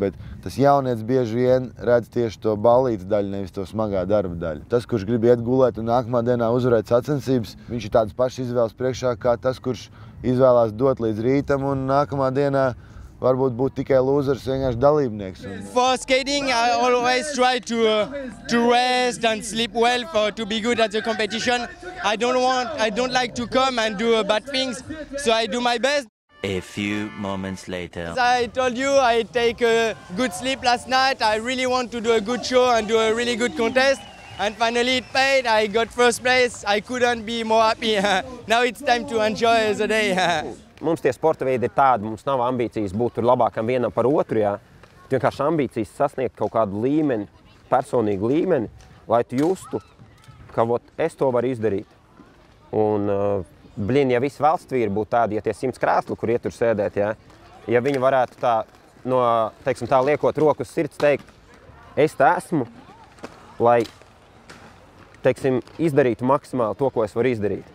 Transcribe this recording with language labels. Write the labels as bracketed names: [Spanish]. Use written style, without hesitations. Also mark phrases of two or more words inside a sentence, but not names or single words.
[Latvian] Bet tas jaunietis bieži vien redz tieši to ballītes daļu, nevis to smagā darba daļu. Tas, kurš grib iet gulēt un nākamā dienā uzvarēt sacensības, viņš ir tādas pašas izvēles priekšā, kā tas, kurš izvēlās dot līdz rītam un nākamā dienā varbūt būt tikai losers, vienkārši dalībnieks. [English] For skating, I always try to rest and sleep well to be good at the competition. I don't like to come and do bad things, so I do my best. A few moments later. As I told you, I take a good sleep last night. I really want to do a good show and do a really good contest. And finally it paid. I got first place. I couldn't be more happy. Now it's time to enjoy the day. [Latvian] Mums tie sporta veidi ir tādi, mums nav ambīcijas būt tur labākam vienam par otru, jā. Vienkārši ambīcijas sasniegt kaut kādu līmeni, personīgu līmeni, lai tu justu, ka es to varu izdarīt. Un, blin, ja visi valsts vīri būtu tādi, ja tie 100 krēslu, kur ietur sēdēt, ja viņi varētu tā, no, teiksim, tā liekot roku uz sirds teikt, es tā esmu, lai, teiksim, izdarītu maksimāli to, ko es varu izdarīt.